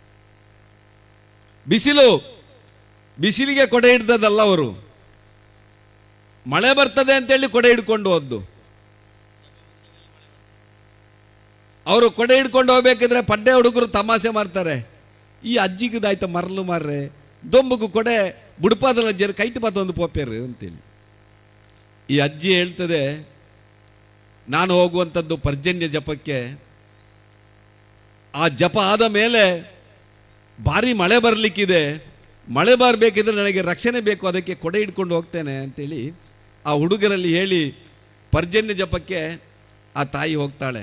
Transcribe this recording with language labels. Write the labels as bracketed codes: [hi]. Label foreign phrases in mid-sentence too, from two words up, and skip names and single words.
[kn] ಬಿಸಿಲಿಗೆ ಕೊಡೆ ಹಿಡ್ದದಲ್ಲ, ಅವರು ಮಳೆ ಬರ್ತದೆ ಅಂತೇಳಿ ಕೊಡೆ ಹಿಡ್ಕೊಂಡು ಹೋದ್ದು. ಅವರು ಕೊಡೆ ಹಿಡ್ಕೊಂಡು ಹೋಗ್ಬೇಕಿದ್ರೆ ಪಡ್ಡೆ ಹುಡುಗರು ತಮಾಷೆ ಮಾಡ್ತಾರೆ, [tcy] ಈ ಅಜ್ಜಿಗದಾಯ್ತ ಮರಲು ಮಾರ್ರೆ ದೊಂಬುಗು ಕೊಡೆ ಬುಡಪಾದಲ್ಲ ಜರ ಕೈಟ್ ಪಾತೊಂದು ಪೋಪೇರು ಅಂತೇಳಿ. [kn] ಈ ಅಜ್ಜಿ ಹೇಳ್ತದೆ, ನಾನು ಹೋಗುವಂಥದ್ದು ಪರ್ಜನ್ಯ ಜಪಕ್ಕೆ, ಆ ಜಪ ಆದ ಮೇಲೆ ಭಾರಿ ಮಳೆ ಬರಲಿಕ್ಕಿದೆ, ಮಳೆ ಬರಬೇಕಿದ್ರೆ ನನಗೆ ರಕ್ಷಣೆ ಬೇಕು, ಅದಕ್ಕೆ ಕೊಡೆ ಹಿಡ್ಕೊಂಡು ಹೋಗ್ತೇನೆ ಅಂತೇಳಿ ಆ ಹುಡುಗರಲ್ಲಿ ಹೇಳಿ ಪರ್ಜನ್ಯ ಜಪಕ್ಕೆ ಆ ತಾಯಿ ಹೋಗ್ತಾಳೆ.